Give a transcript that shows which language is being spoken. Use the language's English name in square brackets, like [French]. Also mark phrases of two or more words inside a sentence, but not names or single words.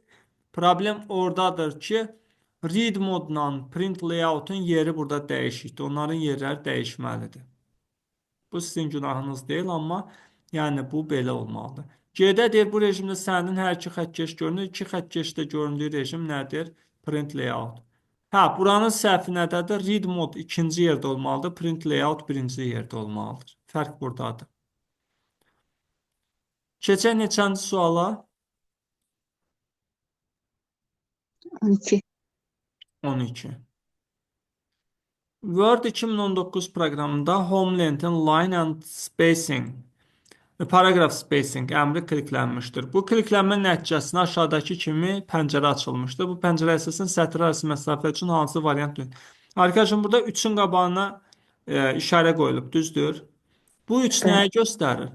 [Azerbaijani] Problem oradadır ki, read modla [English] print layout'un [Azerbaijani] yeri burada dəyişikdir. Onların yerləri dəyişməlidir. Bu sizin günahınız deyil, amma yəni bu belə olmalıdır. G-də deyir, bu rejimdə sənin hər iki xəttkeş görünür. İki xəttkeşdə göründüyü rejim nədir? [English] Print layout. [Azerbaijani] Hə, buranın səhvi nədədir? [English] Read mode [Azerbaijani] ikinci yerdə olmalıdır. [English] Print layout [Azerbaijani] birinci yerdə olmalıdır. Fərq buradadır. Keçək neçənci suala? 12. 12. Word 2019 proqramında Homeland-in [English] line and spacing [Azerbaijani] paragraf spacing əmri kliklənmişdir. Bu kliklənmə nəticəsində aşağıdakı kimi pəncərə açılmışdır. Bu pəncərə əsasən sətr arası məsafə üçün hansı variant deyil? Arkadaşım, burada 3-ün qabağına işarə qoyulub, düzdür? Bu 3 nəyi göstərir?